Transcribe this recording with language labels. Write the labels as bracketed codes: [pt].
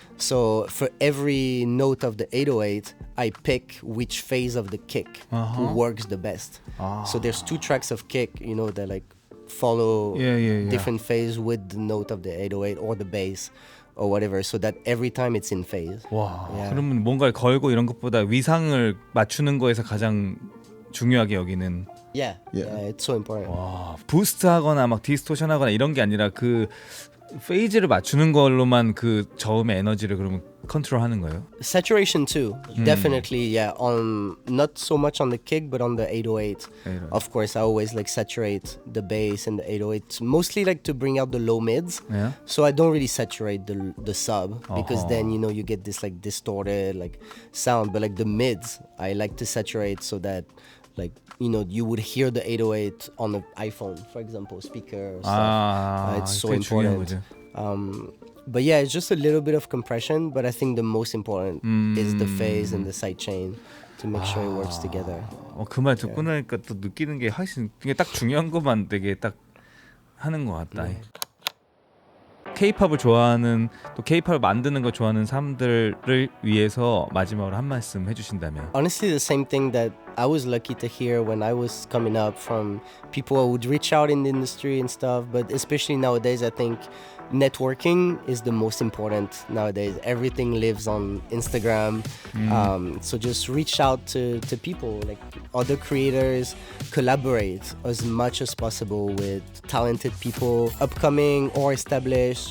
[en] So for every note of the 808 I pick which phase of the kick works the best. So there's 2 tracks of kick, you know, that like follow different phase with the note of the 808 or the bass or whatever, so that every time it's in phase. [ko] 와, 그러면 뭔가를 걸고 이런 것보다 위상을 맞추는 거에서 가장 중요하게 여기는 [en] Yeah, Yeah. yeah, it's so important. [ko] 와, 부스트하거나 막 디스토션하거나 이런 게 아니라 그 페이지를 맞추는 걸로만 그 저음의 에너지를 그러면 컨트롤하는 거예요? [en] Saturation too, definitely. Yeah, on not so much on the kick, but on the 808. 808. Of course, I always like saturate the bass and the 808, mostly like to bring out the low mids. Yeah. So I don't really saturate the sub because then you get this like distorted like sound. But like the mids, I like to saturate so that like you would hear the 808 on the iPhone, for example, speaker or stuff. It's so [ko] 되게 중요한 [en] important. [ko] 거죠. [en] But yeah, it's just a little bit of compression, but I think the most important is the phase and the sidechain to make sure it works together. [ko] 그 말 듣고 나니까 또 느끼는 게 훨씬 이게 딱 중요한 것만 되게 딱 하는 것 같다. K-팝을 좋아하는 또 K-팝을 만드는 거 좋아하는 사람들을 위해서 마지막으로 한 말씀 해주신다면. [en] Honestly, the same thing that I was lucky to hear when I was coming up from people who would reach out in the industry and stuff. But especially nowadays, I think networking is the most important nowadays. Everything lives on Instagram. So just reach out to people, like other creators, collaborate as much as possible with talented people, upcoming or established.